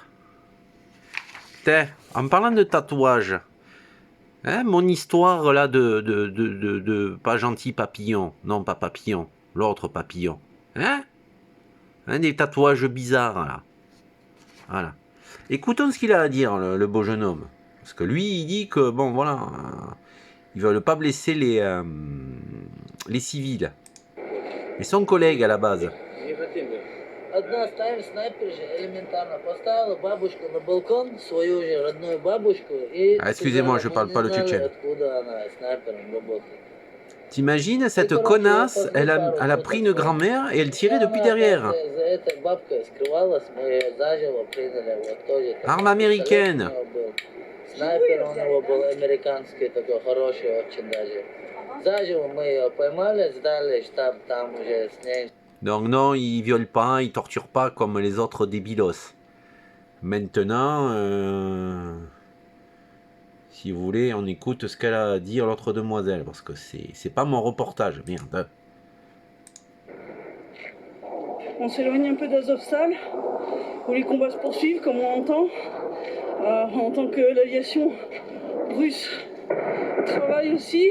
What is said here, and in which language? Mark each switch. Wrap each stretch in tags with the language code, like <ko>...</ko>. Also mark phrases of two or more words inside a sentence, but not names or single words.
<fr>Putain, en parlant de tatouages, hein, mon histoire là de pas gentil papillon, non pas papillon, l'autre papillon, hein, des tatouages bizarres là, voilà. Écoutons ce qu'il a à dire le beau jeune homme, parce que lui il dit que bon voilà, ils veulent pas blesser les civils, et son collègue à la base.</fr> <ru>Одна ставим снайпер же элементарно поставила бабушку на балкон, свою же родную бабушку и</ru> <fr>Excusez-moi, je parle pas le tchétchène.</fr> <ru>Откуда она снайпером работает.</ru> <fr>T'imagines cette connasse, elle a pris une grand-mère et elle tirait depuis derrière. Arme américaine.</fr> <ru>Снайпер у него был американский, такой хороший очень даже. Заживо мы ее поймали, сдали штаб, там уже с ней.</ru> <fr>Donc non, ils violent pas, ils torturent pas comme les autres débilos. Maintenant, si vous voulez, on écoute ce qu'elle a à dire l'autre demoiselle, parce que c'est pas mon reportage, merde. On s'éloigne un peu d'Azovstal, où les combats se poursuivent, comme on entend, en tant que l'aviation russe travaille aussi.</fr>